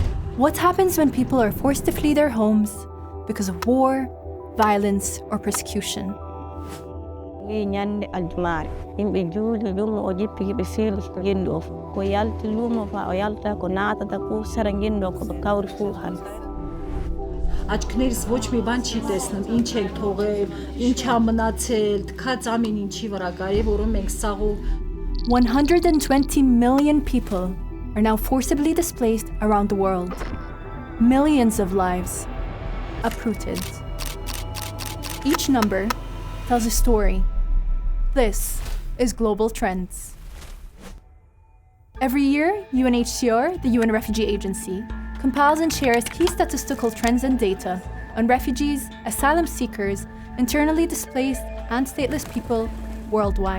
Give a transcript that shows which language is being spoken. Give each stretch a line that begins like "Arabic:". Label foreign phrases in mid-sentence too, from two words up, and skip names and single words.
English: What happens when people are forced to flee their homes because of war, violence, or persecution?
Armenian: Աչքներս ոչ մի բան չի տեսնում, ինչ ենք թողել, ինչ ա մնացել, թքած ամեն ինչի վրա կարելի որում ենք սաղով.
English: 120 million people are now forcibly displaced around the world. Millions of lives uprooted. Each number tells a story. This is Global Trends. Every year, UNHCR, the UN Refugee Agency, compiles and shares key statistical trends and data on refugees, asylum seekers, internally displaced, and stateless people worldwide.